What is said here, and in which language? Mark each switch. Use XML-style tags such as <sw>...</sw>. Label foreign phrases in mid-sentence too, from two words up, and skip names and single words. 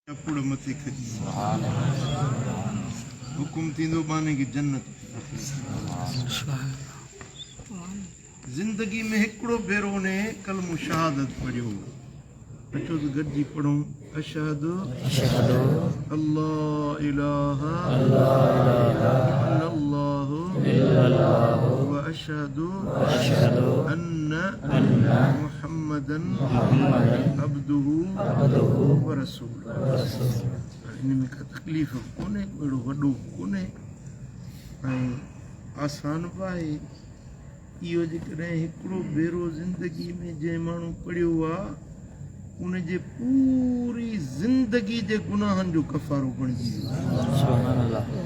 <sd>चपुड़ मथे खजी हुकुम थींदो बाने की जन्नत जिंदगी में हिकड़ो भेरो ने कलमो शहादत पढ़ियो अचो तो गॾिजी पढ़ूं</sd> <ar>أشهد ألا إله إلا الله وأشهد أن محمدا عبده ورسوله.</ar> <sd>इनमें का तकलीफ़ कोन्हे, अहिड़ो वॾो कोन्हे ऐं आसान बि आहे। इहो जेकॾहिं हिकिड़ो भेरो ज़िंदगी में जंहिं माण्हू पढ़ियो आहे उन जे पूरी ज़िंदगी जे गुनाहनि जो कफ़ारो बणिजी वियो।</sd>